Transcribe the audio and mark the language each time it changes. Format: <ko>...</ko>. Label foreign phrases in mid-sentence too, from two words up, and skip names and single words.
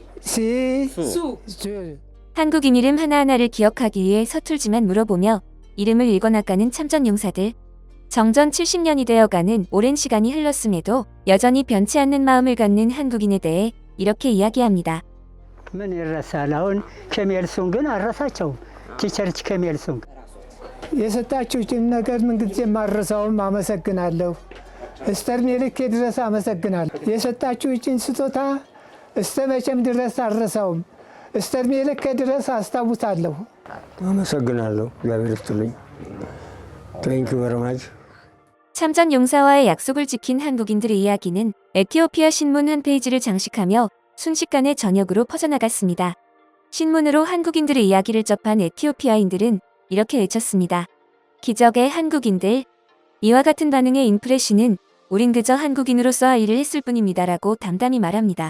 <ko>시, 수. 줄. 한국인 이름 하나하나를 기억하기 위해 서툴지만 물어보며 이름을 읽어나가는 참전용사들. 정전 70년이 되어가는 오랜 시간이 흘렀음에도 여전히 변치 않는 마음을 갖는 한국인에 대해 이렇게 이야기합니다.</ko> <am>ምን ይረሳል? አሁን ከሜልሱን ግን አልረሳቸውም። ቲቸርች ከሜልሱን የሰጣችሁትን ነገር ምንጊዜም አልረሳውም። አመሰግናለሁ። እስከ ዕድሜ ልኬ ድረስ አመሰግናለሁ። የሰጣችሁትን ስጦታ እስከ መቼም ድረስ አልረሳውም። እስከ ዕድሜ ልኬ ድረስ አስታውሳለሁ። አመሰግናለሁ። እግዚአብሔር ይስጥልኝ።</am> <en>thank you very much።</en> <ko>참전 용사와의 약속을 지킨 한국인들의 이야기는 에티오피아 신문 한 페이지를 장식하며 순식간에 전역으로 퍼져나갔습니다. 신문으로 한국인들의 이야기를 접한 에티오피아인들은 이렇게 외쳤습니다. 기적의 한국인들. 이와 같은 반응에 인프레쉬는 우린 그저 한국인으로서 할 일을 했을 뿐입니다라고 담담히 말합니다.</ko>